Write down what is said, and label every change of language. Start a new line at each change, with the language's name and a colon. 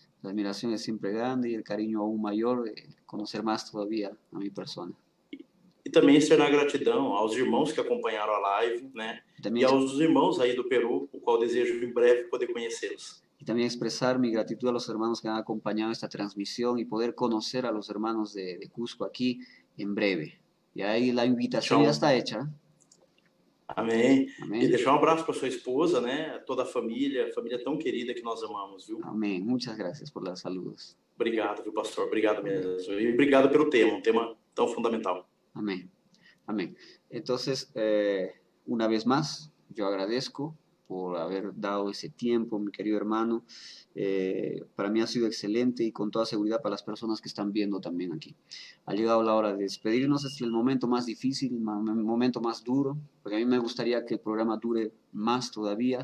Spanish: La admiración es siempre grande y el cariño aún mayor de conocer más todavía a mi persona.
Portuguese: E também externar gratidão aos irmãos que acompanharam a live, né?
Spanish: También,
Portuguese: E aos irmãos aí do Peru, o qual desejo em breve poder conhecê-los.
Spanish: y también expresar mi gratitud a los hermanos que han acompañado esta transmisión y poder conocer a los hermanos de Cusco aquí en breve. Y ahí la invitación Chao. ya está hecha.
Portuguese: Amém.
Spanish: Amén.
Portuguese: E deixar um abraço para sua esposa, né? Toda a família tão querida que nós amamos, viu?
Spanish: Amén. Muchas gracias por los saludos.
Portuguese: Obrigado, viu, pastor? Obrigado mesmo. E obrigado pelo tema, um tema tão fundamental.
Spanish: Amén. Amén. Entonces, una vez más, yo agradezco por haber dado ese tiempo, mi querido hermano. Para mí ha sido excelente y con toda seguridad para las personas que están viendo también aquí. Ha llegado la hora de despedirnos. Es el momento más difícil, el momento más duro, porque a mí me gustaría que el programa dure más todavía.